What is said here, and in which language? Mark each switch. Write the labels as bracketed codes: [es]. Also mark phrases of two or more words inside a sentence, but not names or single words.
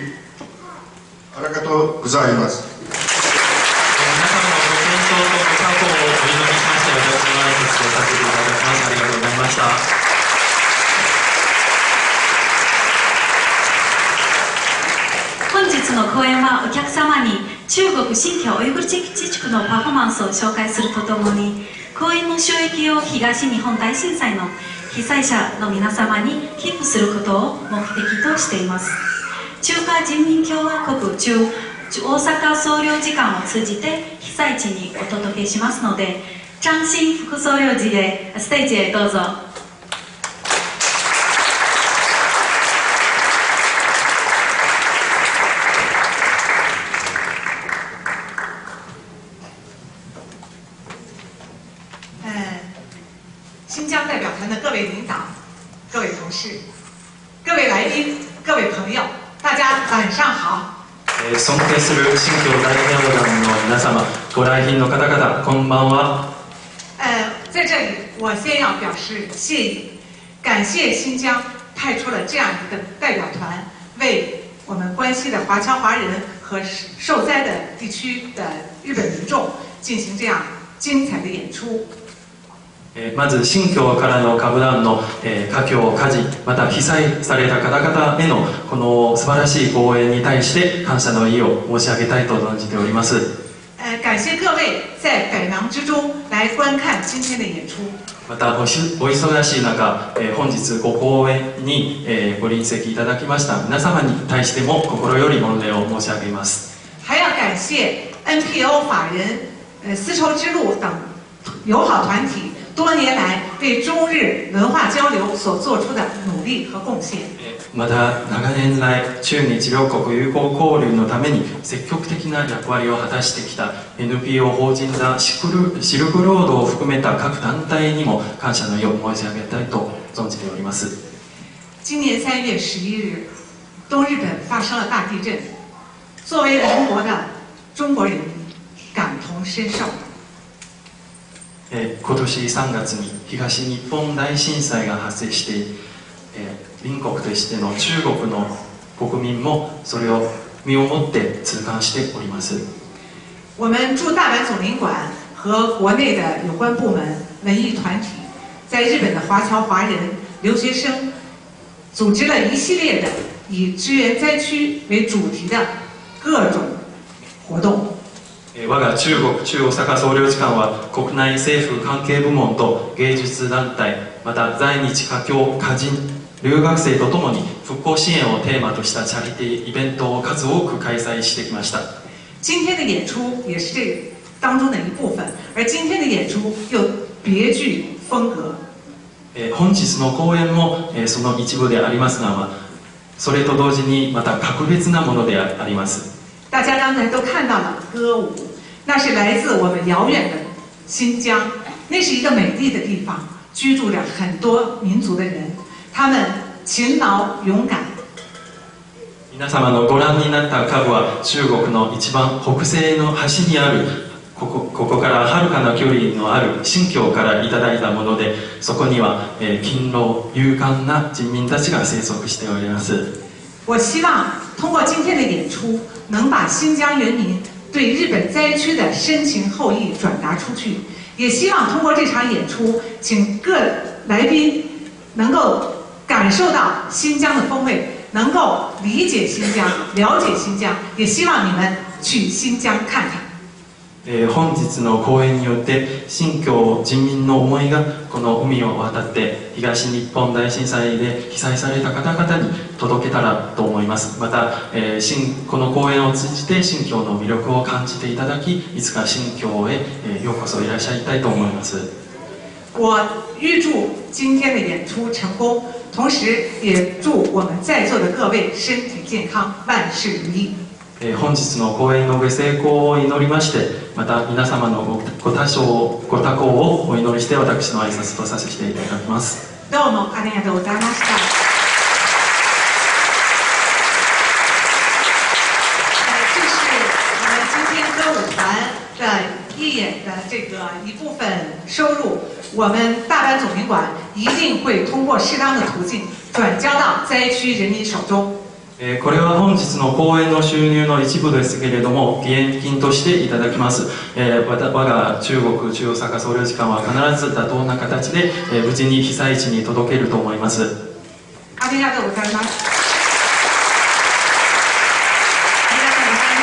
[ja] ありがとうございます。皆様のご健闘とご多幸をお祈りしまして、私の挨拶をさせていただきます。ありがとうございました。本日の公演はお客様に中国新疆ウイグル自治区のパフォーマンスを紹介するとともに、公演の収益を東日本大震災の被災者の皆様に寄付することを目的としています。中華人民共和国大阪総領事館を通じて被災地にお届けしますので、張新副総領事へステージへどうぞ。 [zh] 新疆代表团的各位领导、各位同事、各位来宾、各位朋友，大家晚上好。 [ja] 尊敬する新疆代表団の皆様、ご来賓の方々、こんばんは。 [zh] 在这里，我先要表示谢意，感谢新疆派出了这样一个代表团，为我们关西的华侨华人和受灾的地区的日本民众进行这样精彩的演出。 [ja] まず新疆からの歌舞団の華僑家事、また被災された方々へのこの素晴らしい公演に対して感謝の意を申し上げたいと存じております。 [zh] 感谢各位在百忙之中来观看今天的演出。 [ja] またお忙しい中、本日ご公演にご臨席いただきました皆様に対しても心より御礼を申し上げます。 [zh] 还要感谢 NPO 法人、丝绸之路等友好团体多年来为中日文化交流所做出的努力和贡献。 [ja] また長年来中日両国友好交流のために積極的な役割を果たしてきた NPO 法人座シルクロードを含めた各団体にも感謝の意を申し上げたいと存じております。 [zh] 今年3月11日，东日本发生了大地震，作为邻国的中国人感同身受。 [ja] 今年3月に東日本大震災が発生して、隣国としての中国の国民もそれを身をもって痛感しております。 [zh] 我们驻大阪总领馆和国内的有关部门、文艺团体，在日本的华侨华人、留学生，组织了一系列的以支援灾区为主题的各种活動。 [ja] 我が中国駐大阪総領事館は国内政府関係部門と芸術団体、また在日華僑華人留学生とともに復興支援をテーマとしたチャリティーイベントを数多く開催してきました。 [zh] 今天的演出也是这当中的一部分，而今天的演出又别具风格。 [ja] 本日の公演もその一部でありますが、それと同時にまた格別なものであります。 [zh] 大家刚才都看到了歌舞，那是来自我们遥远的新疆，那是一个美丽的地方，居住着很多民族的人，他们勤劳勇敢。 [ja] 皆様のご覧になった歌舞は中国の一番北西の端にあるここからはるかな距離のある新疆からいただいたもので、そこには勤労勇敢な人民たちが生息しております。 [zh] 我希望通过今天的演出，能把新疆人民对日本灾区的深情厚谊转达出去。也希望通过这场演出，请各来宾能够感受到新疆的风味，能够理解新疆、了解新疆。也希望你们去新疆看看。 [ja] 本日の公演によって新疆人民の思いがこの海を渡って東日本大震災で被災された方々に届けたらと思います。また、この公演を通じて新疆の魅力を感じていただき、いつか新疆へようこそいらっしゃいたいと思います。 [zh] 我预祝今天的演出成功，同时也祝我们在座的各位身体健康，万事如意。 [ja] 本日の公演のご成功を祈りまして、また皆様のご多幸をお祈りして私の挨拶とさせていただきます。どうもありがとうございました。 [zh] 这是我们今天歌舞团的义演的这个一部分收入，我们大阪总领馆一定会通过适当的途径转交到灾区人民手中。 [ja] これは本日の公演の収入の一部ですけれども、義援金としていただきます。我が中国駐大阪総領事館は必ず妥当な形で無事に被災地に届けると思います。ありがとうございます。ありがとうございます。